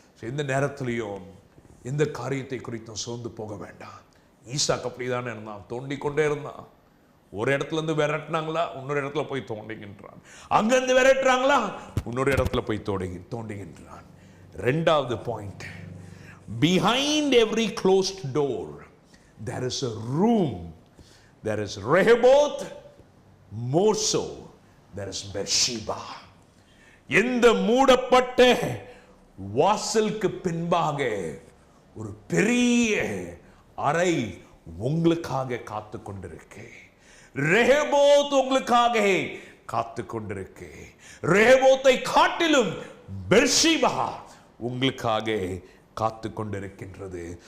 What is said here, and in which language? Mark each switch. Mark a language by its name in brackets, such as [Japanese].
[Tamil] இந்த நேரத்திலையும் இந்த காரியத்தை குறித்தும் சோர்ந்து போக வேண்டாம். ஈசாக்கு அப்படிதானே இருந்தான், தோண்டிக் கொண்டே இருந்தான். ஒரு இடத்துல இருந்து விரட்டினாங்களா, இன்னொரு இடத்துல போய் தோண்டுகின்றான். அங்கிருந்து விரட்டுறாங்களா, இன்னொரு இடத்துல போய் தோண்டுகின்றான். ரெண்டாவது point, [English] behind every closed door there is a room. There is Rehoboth, more so there is Bathsheba. [Tamil] எந்த மூடப்பட்ட வாசலுக்கு பின்பாக ஒரு பெரிய அறை உங்களுக்காக காத்து கொண்டிருக்கு. ரெஹோபோத் உங்களுக்காக காத்து கொண்டிருக்கு. ரெஹோபோத்தை காட்டிலும் பெர்ஷிபா உங்களுக்காக காத்து கொண்டிருக்கின்றது.